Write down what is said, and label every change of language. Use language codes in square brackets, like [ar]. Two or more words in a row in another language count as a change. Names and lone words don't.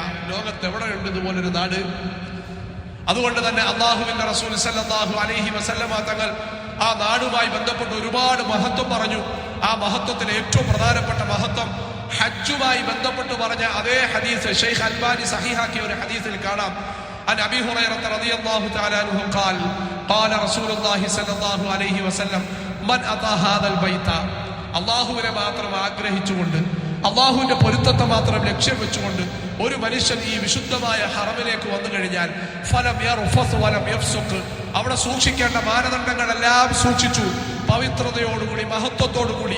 [ml] ലോകത്ത് എവിടെയുണ്ട് ഇതുപോലൊരു നാട്? അതുകൊണ്ട് തന്നെ അള്ളാഹുവിന്റെ റസൂൽ [ar] صلى الله عليه وسلم [ml] തങ്ങൾ ആ നാടുമായി ബന്ധപ്പെട്ട് ഒരുപാട് മഹത്വം പറഞ്ഞു. ആ മഹത്വത്തിൽ ഏറ്റവും പ്രധാനപ്പെട്ട മഹത്വം ഹജ്ജുമായി ബന്ധപ്പെട്ട് പറഞ്ഞ അതേ ഹദീസ് ഷെയ്ഖ് അൽബാനി സഹീഹാക്കിയ ഒരു ഹദീസിൽ കാണാം. [ar] عن أبي هريرة رضي الله تعالى عنه قال قال رسول الله صلى الله عليه وسلم من أتى هذا البيت [ml] അള്ളാഹുവിനെ മാത്രം ആഗ്രഹിച്ചുകൊണ്ട്, അള്ളാഹുവിന്റെ പൊരുത്തത്തെ മാത്രം ലക്ഷ്യം വെച്ചുകൊണ്ട് ഒരു മനുഷ്യൻ ഈ വിശുദ്ധമായ ഹറമിലേക്ക് വന്നു കഴിഞ്ഞാൽ [ar] فلم يرفث ولم يفسق, [ml] അവിടെ സൂക്ഷിക്കേണ്ട മാനദണ്ഡങ്ങളെല്ലാം സൂക്ഷിച്ചു, പവിത്രതയോടുകൂടി മഹത്വത്തോടുകൂടി.